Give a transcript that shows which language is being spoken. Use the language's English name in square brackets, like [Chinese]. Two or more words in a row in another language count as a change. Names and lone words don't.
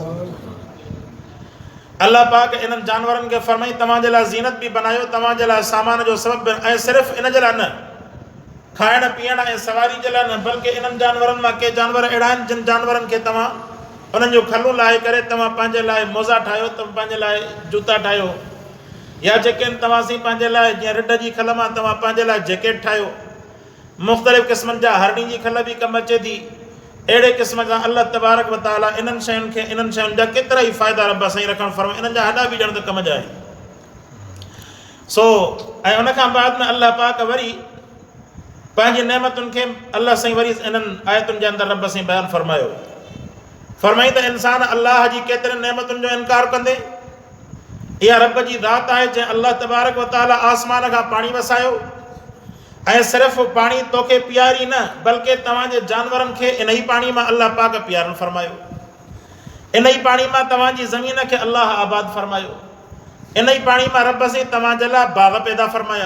[Sindhi] अल्लाह पाक इन्हनि जानवरनि खे फरमाई तव्हांजे लाइ ज़ीनत बि बनायो, तव्हांजे लाइ सामान जो सबबु ऐं सिर्फ़ु इन जे लाइ न खाइण पीअण ऐं सवारी जे लाइ न बल्कि इन्हनि जानवरनि मां के जानवर अहिड़ा आहिनि जिन जानवरनि खे तव्हां उन्हनि जो खलूं लाहे करे तव्हां पंहिंजे लाइ मोज़ा ठाहियो, तव्हां पंहिंजे लाइ जूता ठाहियो या जेके आहिनि तव्हांसीं पंहिंजे लाइ जीअं रिढ जी खल मां तव्हां पंहिंजे लाइ जैकेट ठाहियो। मुख़्तलिफ़ क़िस्मनि जा हरणी जी खल बि कमु अचे थी। अहिड़े क़िस्म जा [Arabic] الله تبارك وتعالى [Sindhi] इन्हनि शयुनि जा केतिरा ई फ़ाइदा रब साईं रखणु फरमाए। इन्हनि जा हॾा बि ॼण त कम जा आहिनि। ऐं उन खां बाद में अल्लाह पाक वरी पंहिंजी नेमतुनि खे अल्लाह साईं वरी इन्हनि आयतुनि जे अंदरि रब साईं बयानु फरमायो। फरमाई त इंसान अल्लाह जी केतिरनि नेमतुनि जो इनकार कंदे इहा रब जी ज़ात आहे जंहिं [Arabic] الله تبارك وتعالى [Sindhi] आसमान खां पाणी वसायो ऐं सिर्फ़ु पाणी तोखे पीआरी न बल्कि तव्हांजे जानवरनि खे इन ई पाणी मां अल्लाह पाक पीआरणु फरमायो। इन ई पाणी मां तव्हांजी ज़मीन खे अल्लाह आबाद फरमायो। इन ई पाणी मां रब साईं तव्हांजे लाइ बाग़ पैदा फरमाया।